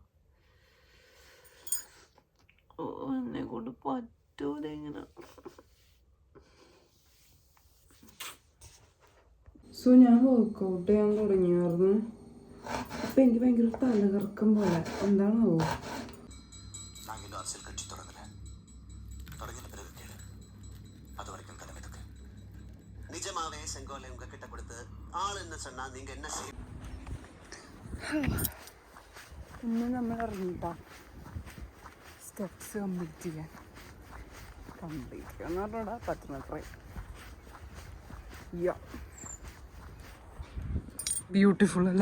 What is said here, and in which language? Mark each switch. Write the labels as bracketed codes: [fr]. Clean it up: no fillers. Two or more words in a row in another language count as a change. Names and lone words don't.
[ml] എന്നെ കൊണ്ട് പറ്റൂല ഇങ്ങനെ. സോ ഞാൻ വർക്കൗട്ട് ചെയ്യാൻ തുടങ്ങിയായിരുന്നു. അപ്പം എനിക്ക് ഭയങ്കര തലകറക്കം പോലെ. എന്താണോ [ta] நிஜமாவே செங்கோலை உங்ககிட்ட கொடுத்து ஆள் என்ன சொன்னா நீங்க என்ன செய்ய. [ml] ഇന്ന് നമ്മൾ ഇറങ്ങിട്ടാ [en] steps complete [ml] ചെയ്യാൻ പറഞ്ഞാ 10 മീറ്റർ. ബ്യൂട്ടിഫുൾ അല്ലേ?